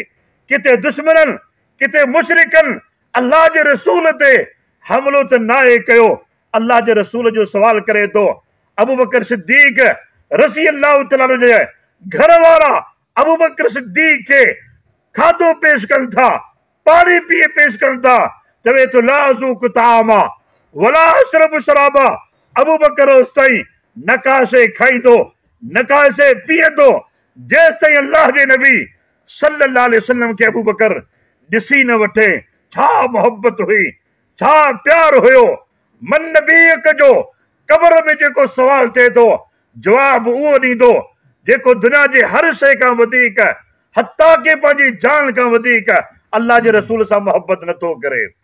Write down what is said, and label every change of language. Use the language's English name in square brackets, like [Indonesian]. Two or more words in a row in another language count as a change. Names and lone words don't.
[Sindhi] किथे दुश्मननि, किथे मुशरिकनि अल्लाह जे रसूल ते हमिलो त नाहे कयो। अल्लाह जे रसूल जो सवाल करे थो। अबू बकर सिद्दीक [Arabic] رضي الله تعالى عنه [Sindhi] जे घर वारा अबू बकर सिद्दीक खे खाधो पेश कनि था, पानी पिए पेश कनि था। चवे तो [Arabic] لا أذوق طعاما ولا أشرب شرابا. [Sindhi] अबू बकर ओसि ताईं नकाशे खाईंदो, नकाशे पीअंदो जेसि ताईं अल्लाह जे नबी [Arabic] صلى الله عليه وسلم [Sindhi] खे अबू बकर ॾिसी न वठे। छा मोहब्बत हुई, छा प्यार हुयो। मन नबी जो कबर में जेको सवाल थिए थो, जवाब उहो ॾींदो जेको दुनिया जे हर शइ खां वधीक, हत्ता के पंहिंजी जान खां वधीक अल्लाह जे रसूल सां मोहब्बत नथो करे।